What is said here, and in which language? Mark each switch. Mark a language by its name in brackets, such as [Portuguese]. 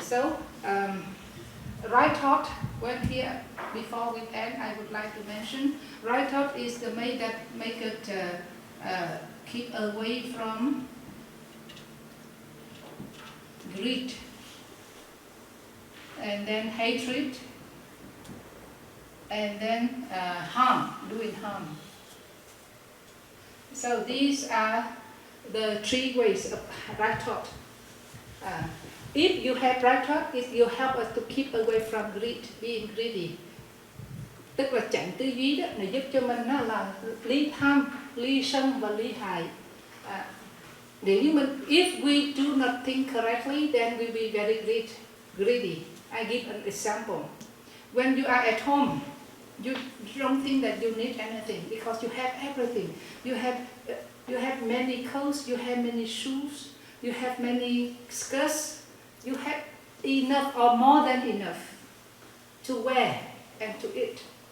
[English] So right thought. Before we end, I would like to mention right thought is the way that make it keep away from greed, and then hatred, and then doing harm. So these are the 3 ways of right thought. If you have right thought, it will help us to keep away from being greedy. [Vietnamese] Tức là chặn tư duy đó, nó giúp cho mình là ly tham, ly sân và ly hại. [English] If we do not think correctly, then we will be very greedy. I give an example. When you are at home, you don't think that you need anything because you have everything. You have many clothes, you have many shoes, you have many skirts, you have enough or more than enough to wear and to eat.